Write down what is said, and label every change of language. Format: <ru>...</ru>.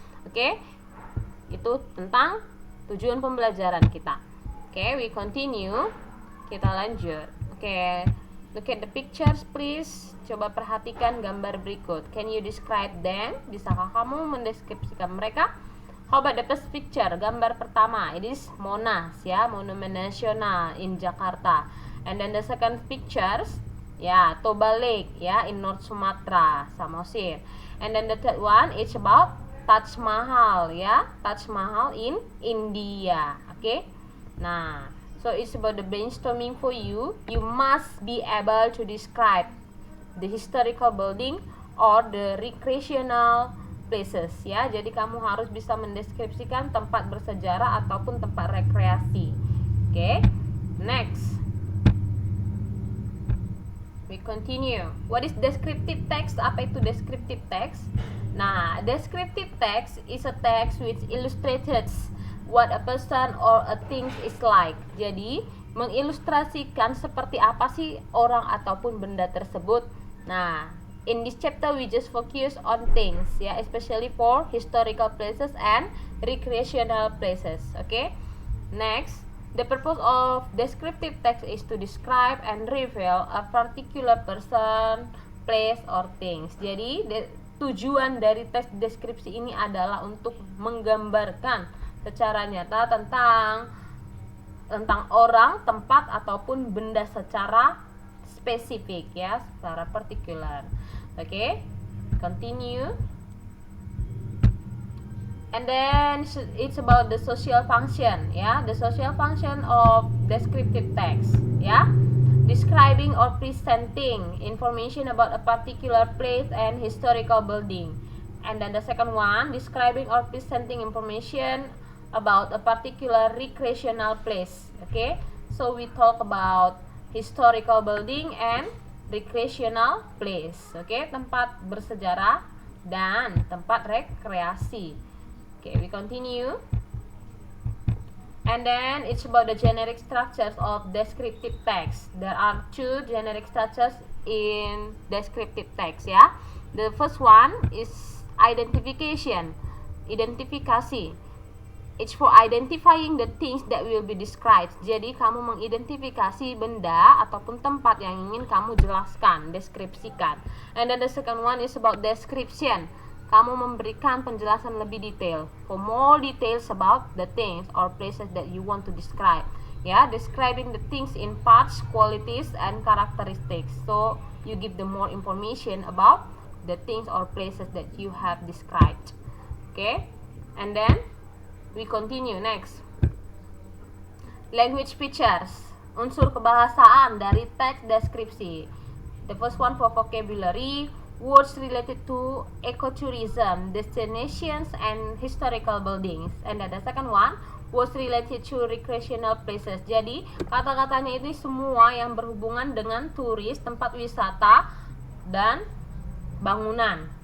<id>Oke, itu tentang tujuan pembelajaran kita.</id> <en>Oke, we continue.</en> <id>Kita lanjut.</id> <en>Oke, look at the pictures please.</en> <id>Coba perhatikan gambar berikut.</id> <en>Can you describe them?</en> <id>Bisakah kamu mendeskripsikan mereka?</id> <en>How about the first picture?</en> <id>Gambar pertama,</id> <en>it is Monas ya, Monumen Nasional in Jakarta. And then the second pictures, ya, Toba Lake ya, in North Sumatra, Samosir. And then the third one, it's about Taj Mahal ya, Taj Mahal in India. Oke. Nah, so it's about the brainstorming for you. You must be able to describe the historical building or the recreational places ya.</en> <id>Jadi kamu harus bisa mendeskripsikan tempat bersejarah ataupun tempat rekreasi.</id> <en>Oke. Next. We continue. What is descriptive text?</en> <id>Apa itu</id> <en>descriptive text? Nah, descriptive text is a text which illustrates what a person or a thing is like.</en> <id>Jadi, mengilustrasikan seperti apa sih orang ataupun benda tersebut.</id> <en>Nah, in this chapter we just focus on things ya, especially for historical places and recreational places. Okay? Next, the purpose of descriptive text is to describe and reveal a particular person, place, or things.</en> <id>Jadi, tujuan dari teks deskripsi ini adalah untuk menggambarkan secara nyata tentang orang, tempat, ataupun benda secara spesifik ya, secara partikular.</id> <en>Oke, continue. And then it's about the social function ya, the social function of descriptive text ya, describing or presenting information about a particular place and historical building. And then the second one, describing or presenting information about a particular recreational place. Okay, so we talk about historical building and recreational place.</en> <id>Okay, tempat bersejarah dan tempat rekreasi.</id> <en>Okay, we continue. And then it's about the generic structures of descriptive text. There are two generic structures in descriptive text, ya. The first one is identification, identifikasi. It's for identifying the things that will be described.</en> <id>Jadi kamu mengidentifikasi benda ataupun tempat yang ingin kamu jelaskan, deskripsikan.</id> <en>And then the second one is about description.</en> <id>Kamu memberikan penjelasan lebih detail.</id> <en>For more details about the things or places that you want to describe. Ya, describing the things in parts, qualities, and characteristics. So you give the more information about the things or places that you have described. Okay, and then we continue next. Language features,</en> <id>unsur kebahasaan dari teks deskripsi.</id> <en>The first one for vocabulary, words related to ecotourism, destinations, and historical buildings. And then the second one, words related to recreational places.</en> <id>Jadi kata-katanya ini semua yang berhubungan dengan turis, tempat wisata, dan bangunan.</id>